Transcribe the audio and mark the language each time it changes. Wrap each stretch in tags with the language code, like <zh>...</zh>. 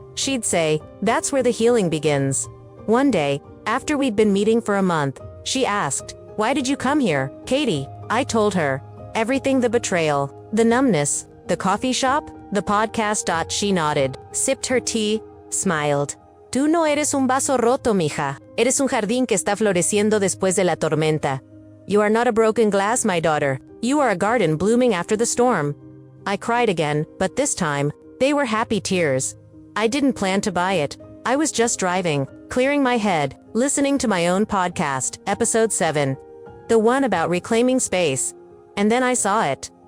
<en>She'd say, "That's where the healing begins." One day, after we'd been meeting for a month, she asked, "Why did you come here, Katie?" I told her. Everything: the betrayal, the numbness, the coffee shop, the podcast. She nodded, sipped her tea, smiled.</en> <es>Tú no eres un vaso roto, mija. Eres un jardín que está floreciendo después de la tormenta.</es> <en>You are not a broken glass, my daughter. You are a garden blooming after the storm. I cried again, but this time, they were happy tears. I didn't plan to buy it. I was just driving, clearing my head, listening to my own podcast, episode 7. The one about reclaiming space. And then I saw it.</en>